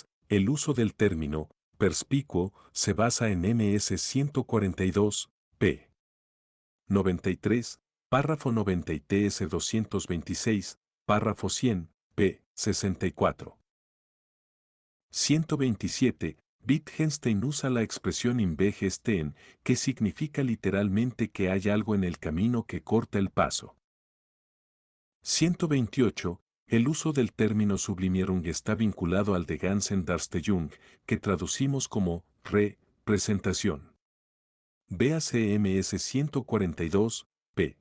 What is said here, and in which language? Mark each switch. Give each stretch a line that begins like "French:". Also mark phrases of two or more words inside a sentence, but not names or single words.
Spanish: El uso del término perspicuo se basa en MS 142, p. 93, párrafo 90 y TS 226, párrafo 100, p. 64. 127. Wittgenstein usa la expresión
German: im Wege stehen,
Spanish: que significa literalmente que hay algo en el camino que corta el paso. 128. El uso del término Sublimierung está vinculado al de Ganzen-Darstellung, que traducimos como representación. Véase MS 142, p.